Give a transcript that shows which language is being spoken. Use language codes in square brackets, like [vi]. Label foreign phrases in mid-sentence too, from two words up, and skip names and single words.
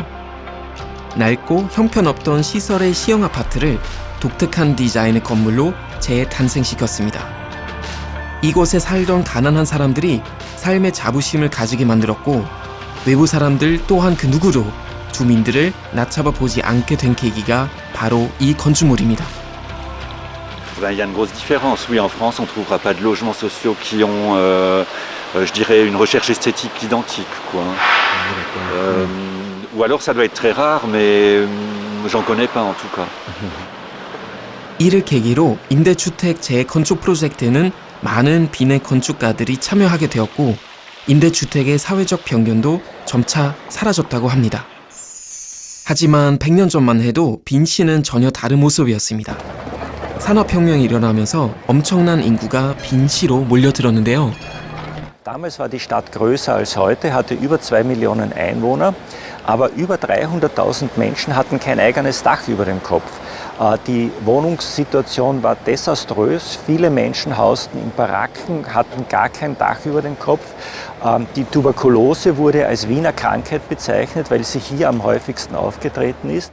[ko] 낡고 형편없던 시설의 시형 아파트를 독특한 디자인의 건물로 재탄생시켰습니다. 이곳에 살던 가난한 사람들이 삶의 자부심을 가지게 만들었고 외부 사람들 또한 그 누구도 주민들을 낮잡아 보지 않게 된 계기가 바로 이 건축물입니다. [fr] Il y a une grosse différence. Oui, en France, on ne trouvera pas de logements sociaux qui ont, je dirais, une recherche esthétique identique, quoi. Ou alors ça doit être très rare, mais j'en connais pas en tout cas. [ko] 이를 계기로 임대주택 재건축 프로젝트는 많은 빈의 건축가들이 참여하게 되었고 임대주택의 사회적 편견도 점차 사라졌다고 합니다. 하지만 100년 전만 해도 빈시는 전혀 다른 모습이었습니다. 산업혁명이 일어나면서 엄청난 인구가 빈시로 몰려들었는데요. [de] Damals war die Stadt größer als heute, hatte über 2 Millionen Einwohner, aber über 300.000 Menschen hatten kein eigenes Dach über dem Kopf. Die Wohnungssituation war desaströs, viele Menschen hausten in Baracken, hatten gar kein Dach über dem Kopf. Die Tuberkulose wurde als Wiener Krankheit bezeichnet, weil sie hier am häufigsten aufgetreten ist.